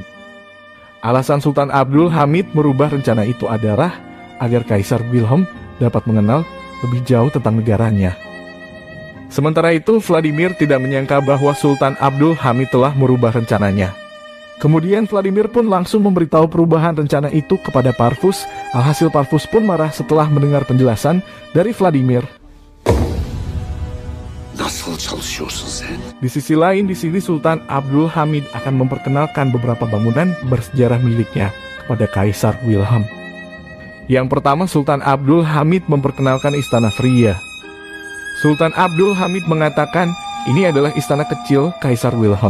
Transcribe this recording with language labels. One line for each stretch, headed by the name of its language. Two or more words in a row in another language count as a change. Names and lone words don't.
Indonesian: Alasan Sultan Abdul Hamid merubah rencana itu adalah agar Kaisar Wilhelm dapat mengenal lebih jauh tentang negaranya. Sementara itu, Vladimir tidak menyangka bahwa Sultan Abdul Hamid telah merubah rencananya. Kemudian Vladimir pun langsung memberitahu perubahan rencana itu kepada Parvus. Alhasil Parvus pun marah setelah mendengar penjelasan dari Vladimir.
Turkish: nasıl çalışıyorsun sen?
Indonesian: Di sisi lain, di sini Sultan Abdul Hamid akan memperkenalkan beberapa bangunan bersejarah miliknya kepada Kaisar Wilhelm. Yang pertama, Sultan Abdul Hamid memperkenalkan Istana Fria. Sultan Abdul Hamid mengatakan, ini adalah istana kecil Kaisar Wilhelm.